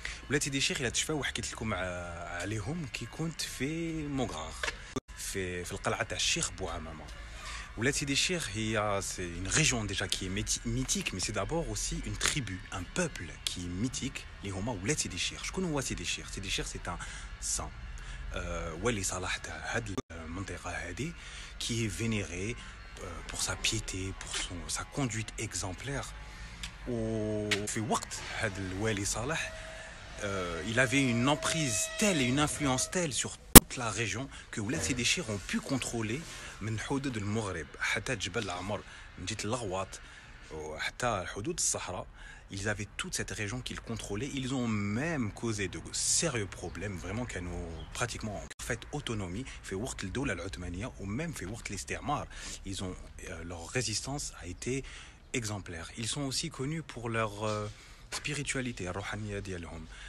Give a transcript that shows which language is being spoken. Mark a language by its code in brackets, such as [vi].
[ar] ولاد سيدي الشيخ إلا تشفاو وحكيت لكم عليهم كي كنت في موغراغ في القلعة تاع الشيخ بوعمامة. [fr] ولاد سيدي الشيخ هي c'est une région déjà qui est mythique, mais c'est d'abord aussi une tribu, un peuple qui est mythique [ar] اللي هما ولاد سيدي الشيخ. شكون هو سيدي الشيخ؟ سيدي الشيخ [fr] c'est un saint. [ar] ولي صلاح تاع هاد المنطقة هادي [fr] qui est vénéré pour sa piété, pour sa conduite exemplaire. [ar] وفي وقت هاد الوالي صالح [fr] il avait une emprise telle et une influence telle sur toute la région que ولاد سيدي الشيخ ont pu contrôler [ar] من حدود المغرب حتى جبل العمر من جهة الغواط وحتى حدود الصحراء. [fr] Ils avaient toute cette région qu'ils contrôlaient. Ils ont même causé de sérieux problèmes, vraiment كانوا pratiquement en parfaite autonomie [ar] في وقت الدولة العثمانية [fr] ou même [ar] في وقت الاستعمار. [fr] Ils ont leur résistance a été exemplaire. Ils sont aussi connus pour leur spiritualité, [ar] الروحانية ديالهم.